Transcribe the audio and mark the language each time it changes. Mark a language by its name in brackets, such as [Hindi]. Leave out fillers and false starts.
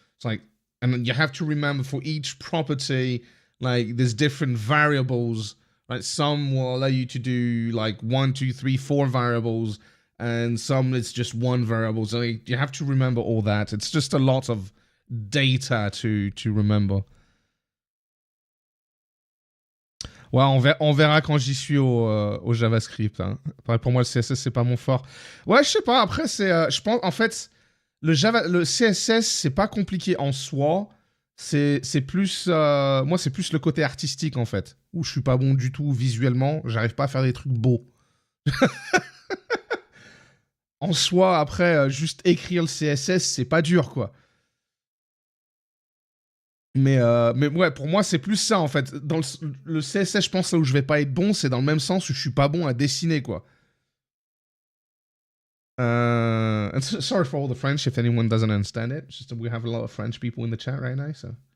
[English] It's like, and you have to remember for each property, like there's different variables. Right? Some will allow you to do like 1, 2, 3, 4 variables. And some it's just one variable. So you have to remember all that. It's just a lot of data to remember. [French] Ouais, on verra quand j'y suis au JavaScript. Hein. Pour moi, le CSS, c'est pas mon fort. Ouais, je sais pas. Après, je pense, en fait, le CSS, c'est pas compliqué en soi. C'est plus... moi, c'est plus le côté artistique, en fait. Où je suis pas bon du tout visuellement. J'arrive pas à faire des trucs beaux. En soi, après, juste écrire le CSS, c'est pas dur, quoi. Mais ouais, pour moi, c'est plus ça, en fait. Dans le CSS, je pense, là où je vais pas être bon, c'est dans le même sens où je suis pas bon à dessiner, quoi. [English] Sorry for all the French, if anyone doesn't understand it. Just we have a lot of French people in the chat right now, so...